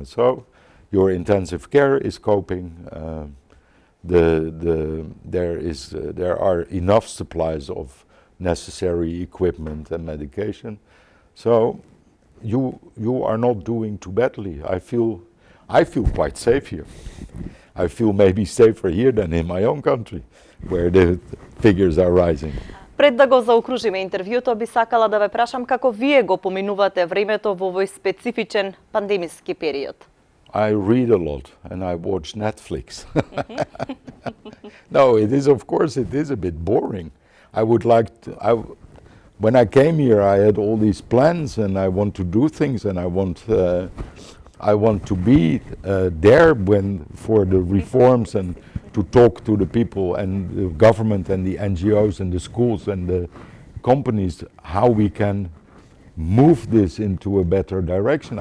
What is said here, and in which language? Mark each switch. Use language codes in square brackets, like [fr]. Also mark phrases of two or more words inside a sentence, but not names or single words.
[en] So your intensive care is coping. There are enough supplies of necessary equipment and medication. So you are not doing too badly. I feel quite safe here. I feel maybe safer here than in my own country, where the figures are rising. [mk] Пред да го заокружиме интервјуто, би сакала да ве прашам како вие го поминувате времето во овој специфичен пандемиски период. [en] I read a lot and I watch Netflix. No, it is, of course, it is a bit boring. I would like to, when I came here, I had all these plans and I want to do things and I want to be there for the reforms and to talk to the people and the government and the NGOs and the schools and the companies, how we can move this into a better direction.